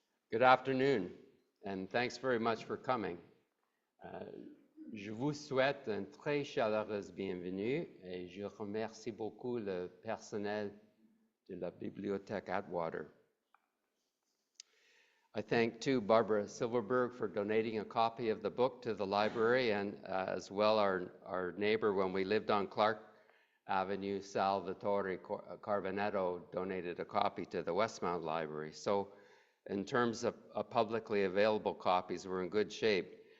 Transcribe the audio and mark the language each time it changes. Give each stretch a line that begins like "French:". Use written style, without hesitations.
English: Good afternoon, and thanks very much for coming.
French: Je vous souhaite une très chaleureuse bienvenue et je remercie beaucoup le personnel de la bibliothèque Atwater.
English: I thank too Barbara Silverberg for donating a copy of the book to the library, and as well our neighbor when we lived on Clark Avenue, Salvatore Carboneto, donated a copy to the Westmount Library. So in terms of publicly available copies, we're in good shape.